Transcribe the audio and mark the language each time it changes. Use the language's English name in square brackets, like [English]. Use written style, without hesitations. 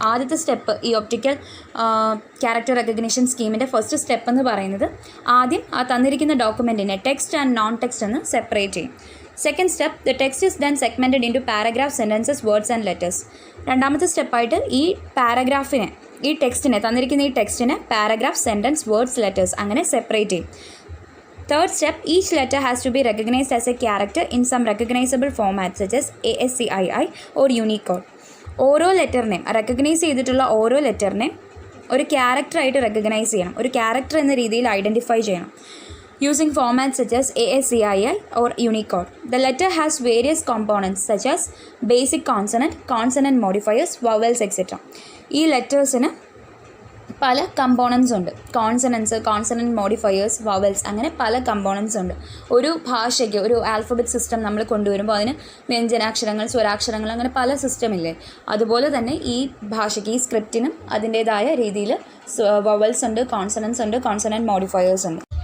[Malayalam] ആദ്യത്തെ സ്റ്റെപ്പ് ഈ optical character recognition സ്കീമിൻ്റെ first step എന്ന് പറയുന്നത് ആദ്യം ആ തന്നിരിക്കുന്ന ഡോക്യുമെൻറ്റിനെ ടെക്സ്റ്റ് ആൻഡ് നോൺ ടെക്സ്റ്റ് എന്ന് സെപ്പറേറ്റ് ചെയ്യും. [English] Second step, the text is then segmented into paragraph, sentences, words and letters. [Malayalam] രണ്ടാമത്തെ സ്റ്റെപ്പായിട്ട് ഈ പാരഗ്രാഫിനെ, ഈ ടെക്സ്റ്റിനെ, തന്നിരിക്കുന്ന ഈ ടെക്സ്റ്റിനെ പാരഗ്രാഫ്, സെൻറ്റൻസ്, വേർഡ്സ്, ലെറ്റേഴ്സ് അങ്ങനെ സെപ്പറേറ്റ് ചെയ്യും. [English] Third step, each letter has to be recognized as a character in some recognizable format such as ASCII or Unicode. [Malayalam] ഓരോ ലെറ്ററിനെയും recognise ചെയ്തിട്ടുള്ള ഓരോ ലെറ്ററിനെയും ഒരു ക്യാരക്ടറായിട്ട് റെക്കഗ്നൈസ് ചെയ്യണം, ഒരു ക്യാരക്ടർ എന്ന രീതിയിൽ ഐഡൻറ്റിഫൈ ചെയ്യണം. [English] Using formats such as ASCII or Unicode. The letter has various components such as basic consonant, consonant modifiers, vowels, etc. [Malayalam] ഈ ലെറ്റേഴ്സിന് പല കമ്പോണൻസ് ഉണ്ട്. കോൺസണൻസ്, കോൺസണൻറ്റ് മോഡിഫയേഴ്സ്, വവൽസ്, അങ്ങനെ പല കമ്പോണൻസ് ഉണ്ട്. ഒരു ഭാഷയ്ക്ക് ഒരു ആൽഫബറ്റ് സിസ്റ്റം നമ്മൾ കൊണ്ടുവരുമ്പോൾ അതിന് വ്യഞ്ജനാക്ഷരങ്ങൾ, സ്വരാക്ഷരങ്ങൾ, അങ്ങനെ പല സിസ്റ്റം ഇല്ലേ, അതുപോലെ തന്നെ ഈ ഭാഷയ്ക്ക്, ഈ സ്ക്രിപ്റ്റിനും അതിൻ്റേതായ രീതിയിൽ വവൽസ് ഉണ്ട്, കോൺസണൻസ് ഉണ്ട്, കോൺസണൻറ്റ് മോഡിഫയേഴ്സ് ഉണ്ട്.